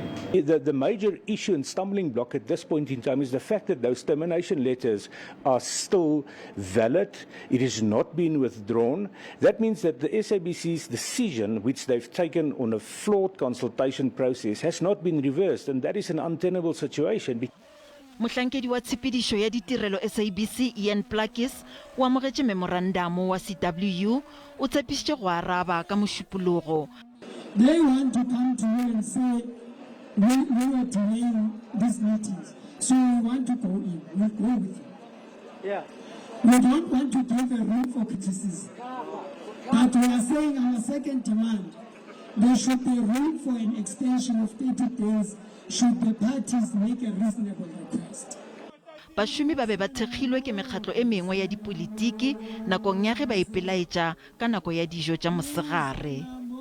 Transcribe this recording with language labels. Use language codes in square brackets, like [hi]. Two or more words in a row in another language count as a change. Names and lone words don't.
[en] The major issue and stumbling block at this point in time is the fact that those termination letters are still valid. It has not been withdrawn. That means that the SABC's decision, which they've taken on a flawed consultation process, has not been reversed, and that is an untenable situation. [nso] Mohlankedi wa tshepedišo ya ditirelo SABC Ian Plakis o amogetše memorandamo wa CW o tshepišitše go araba ka mošupologo. [en] They want to come to you and say, we are delaying these meetings, so we want to go in. We go with you. Yeah. We don't want to give a room for criticism. But we are saying our second demand, there should be room for an extension of 30 days should the parties make a reasonable request. [nso] Bašomi ba be ba thekgilwe ke mekgatlo e mengwe ya dipolitiki nakong ya ge ba ipelaetša ka nako ya dijo tša mosegare.